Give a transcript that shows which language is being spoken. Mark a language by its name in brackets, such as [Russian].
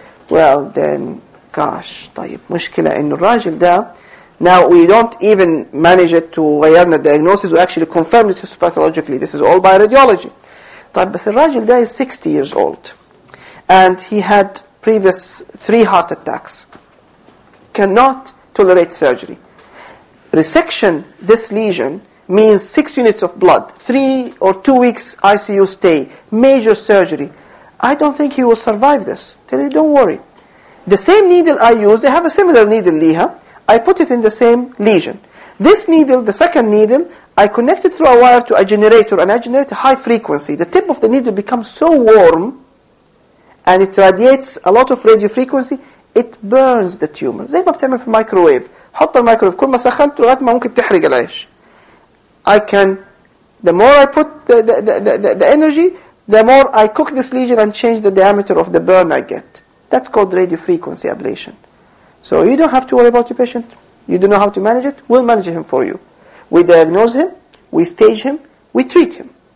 [English] Well, then, gosh, [Arabic] طيب, مشكلة إن الراجل ده. [English] Now, we don't even manage it to the diagnosis. We actually confirm it histopathologically. This is all by radiology. [Arabic] طيب بس الراجل ده [English] is 60 years old and he had previous 3 heart attacks. Cannot tolerate surgery. Resection this lesion means 6 units of blood, 3 or 2 weeks ICU stay, major surgery. I don't think he will survive this. Tell you, don't worry. The same needle I use, they have a similar needle, Liha. I put it in the same lesion. This needle, the second needle, I connect it through a wire to a generator and I generate a high frequency. The tip of the needle becomes so warm and it radiates a lot of radio frequency, it burns the tumor. [Arabic] زي ما بتعمل في الميكروويف. حط الميكروويف كل ما سخنته لغاية ما ممكن تحرق العيش. [English] I can, the more I put the energy, the more I cook this lesion and change the diameter of the burn I get. That's called radio frequency ablation. So you don't have to worry about your patient. You don't know how to manage it. We'll manage him for you. We diagnose him. We stage him. We treat him.